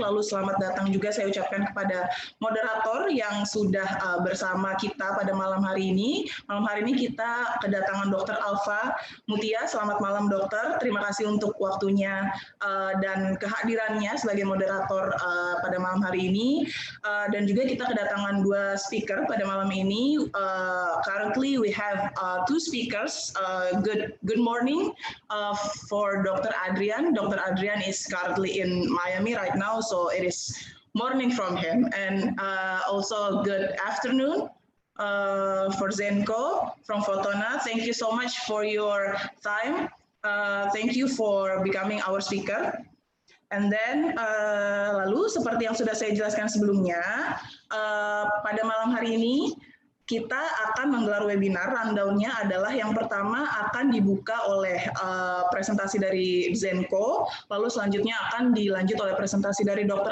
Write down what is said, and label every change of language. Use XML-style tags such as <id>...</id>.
<id>Lalu selamat datang juga saya ucapkan kepada moderator yang sudah bersama kita pada malam hari ini. Malam hari ini kita kedatangan Dr. Alfa Meutia. Selamat malam dokter, terima kasih untuk waktunya dan kehadirannya sebagai moderator pada malam hari ini. Dan juga kita kedatangan 2 speaker pada malam ini.</id> <en>Currently we have 2 speakers. Good morning. For Dr. Adrian. Dr. Adrian is currently in Miami right now, so it is morning from him. And also good afternoon for Zdenko from Fotona. Thank you so much for your time. Thank you for becoming our speaker. And then</en> <id>lalu seperti yang sudah saya jelaskan sebelumnya, pada malam hari ini kita akan menggelar webinar. Rundown-nya adalah yang pertama akan dibuka oleh presentasi dari Zdenko, lalu selanjutnya akan dilanjut oleh presentasi dari Dr.</id>